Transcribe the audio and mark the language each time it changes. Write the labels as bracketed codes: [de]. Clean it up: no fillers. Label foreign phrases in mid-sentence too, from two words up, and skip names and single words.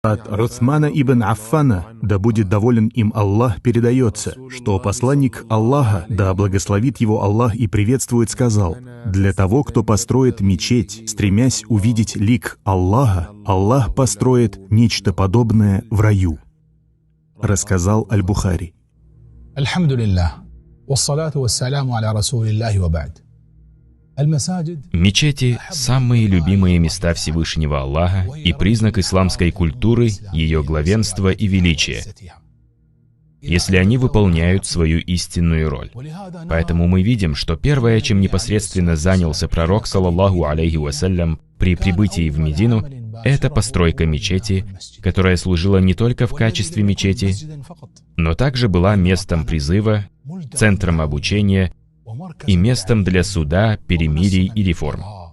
[ru] От Усмана ибн Аффана, да будет доволен им Аллах, передается, что посланник Аллаха, да благословит его Аллах и приветствует, сказал: «Для того, кто построит мечеть, стремясь увидеть лик Аллаха, Аллах построит нечто подобное в раю», рассказал Аль-Бухари. [ar] الحمد لله والصلاة والسلام على رسول الله وبعد. [ru] Мечети – самые любимые места Всевышнего Аллаха и признак исламской культуры, ее главенства и величия, если они выполняют свою истинную роль. Поэтому мы видим, что первое, чем непосредственно занялся пророк, [ar] صلى الله عليه وسلم, [ru] при прибытии в Медину, это постройка мечети, которая служила не только в качестве мечети, но также была местом призыва, центром обучения и местом для суда, перемирий и реформ.